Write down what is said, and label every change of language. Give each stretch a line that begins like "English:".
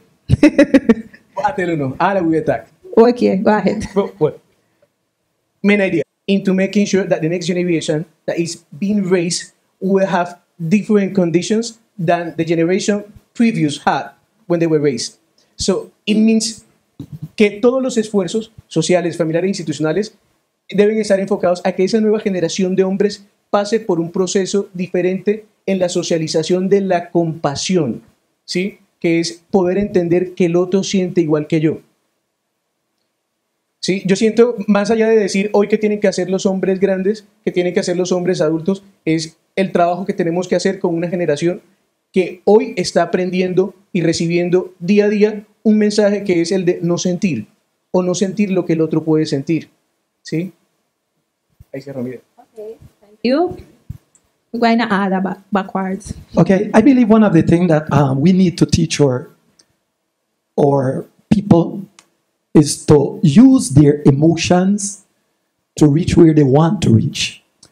English: I tell you no. I will attack. Okay, go ahead. Well, main idea into making sure that the next generation that is being raised will have different conditions than the generation previous had when they were raised.
Spanish: So it means que todos los esfuerzos sociales, familiares e institucionales deben estar enfocados a que esa nueva generación de hombres pase por un proceso diferente en la socialización de la compasión, ¿sí? Que es poder entender que el otro siente igual que yo. ¿Sí? Yo siento, más allá de decir hoy que tienen que hacer los hombres grandes, que tienen que hacer los hombres adultos, es el trabajo que tenemos que hacer con una generación que hoy está aprendiendo y recibiendo día a día un mensaje que es el de no sentir, o no sentir lo que el otro puede sentir. ¿Sí? Ahí se Ramírez.
English: Okay, thank you. We're going to add backwards. Okay, I believe one of the things that we need to teach our people is to use their emotions to reach where they want to reach.